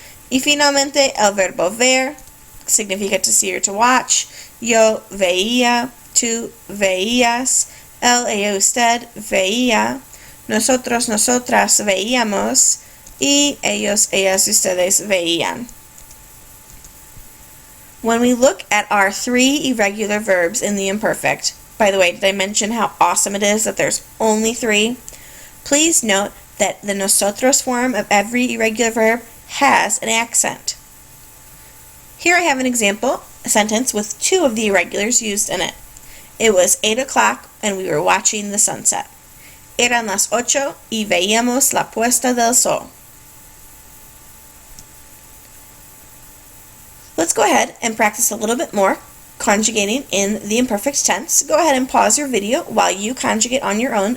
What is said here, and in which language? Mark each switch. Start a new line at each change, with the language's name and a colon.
Spanish: Y finalmente el verbo ver significa
English: to see or to watch.
Spanish: Yo veía, tú veías, él, ella, usted veía, nosotros, nosotras veíamos, y ellos, ellas, ustedes veían.
English: When we look at our 3 irregular verbs in the imperfect, by the way, did I mention how awesome it is that there's only 3? Please note that the nosotros form of every irregular verb has an accent. Here I have an example, a sentence with 2 of the irregulars used in it. It was 8 o'clock and we were watching the sunset.
Spanish: Eran las 8 y veíamos la puesta del sol.
English: Let's go ahead and practice a little bit more conjugating in the imperfect tense. Go ahead and pause your video while you conjugate on your own.